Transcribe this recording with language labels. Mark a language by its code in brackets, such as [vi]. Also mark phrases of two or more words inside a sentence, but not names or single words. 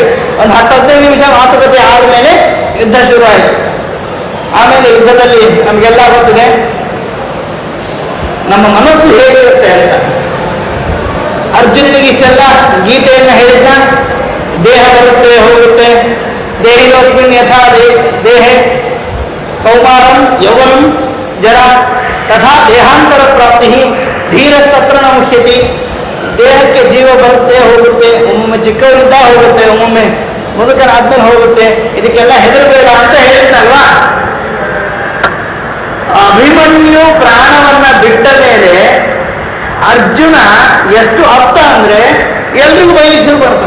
[kn] ಒಂದು 10-15 ನಿಮಿಷ ಮಾತುಕತೆ ಆದ್ಮೇಲೆ ಯುದ್ಧ ಶುರು ಆಯಿತು. ಆಮೇಲೆ ಯುದ್ಧದಲ್ಲಿ ನಮಗೆಲ್ಲ ಗೊತ್ತಿದೆ ನಮ್ಮ ಮನಸ್ಸು ಹೇಗಿರುತ್ತೆ ಅಂತ. ಅರ್ಜುನನಿಗೆ ಇಷ್ಟೆಲ್ಲ ಗೀತೆಯನ್ನು ಹೇಳಿದ್ನ. ದೇಹ ಬರುತ್ತೆ ಹೋಗುತ್ತೆ, [sa] ದೇಹಿನೋಸ್ಮಿನ್ ಯಥಾ ದೇಹೆ ಕೌಮಾರಂ ಯೌವನಂ ಜರ ತಥಾ ದೇಹಾಂತರ ಪ್ರಾಪ್ತಿ ಧೀರಸ್ತತ್ರ ನ ಮುಖ್ಯತಿ. [kn] ದೇಹಕ್ಕೆ ಜೀವ ಬರುತ್ತೆ ಹೋಗುತ್ತೆ, ಒಮ್ಮೊಮ್ಮೆ ಚಿಕ್ಕವನಿಂದ ಹೋಗುತ್ತೆ, ಒಮ್ಮೊಮ್ಮೆ ಮುದುಕನಾದ್ಮೇಲೆ ಹೋಗುತ್ತೆ. ಇದಕ್ಕೆಲ್ಲ ಹೆದರಬೇಡ ಅಂತ ಹೇಳಿದ್ನಲ್ವಾ? ಅಭಿಮನ್ಯು ಪ್ರಾಣವನ್ನ ಬಿಟ್ಟ ಮೇಲೆ ಅರ್ಜುನ ಎಷ್ಟು ಅಪ್ತ ಅಂದ್ರೆ ಎಲ್ರಿಗೂ ಬೈಲಿಕ್ಕೆ ಶುರು ಮಾಡ್ತಾನೆ.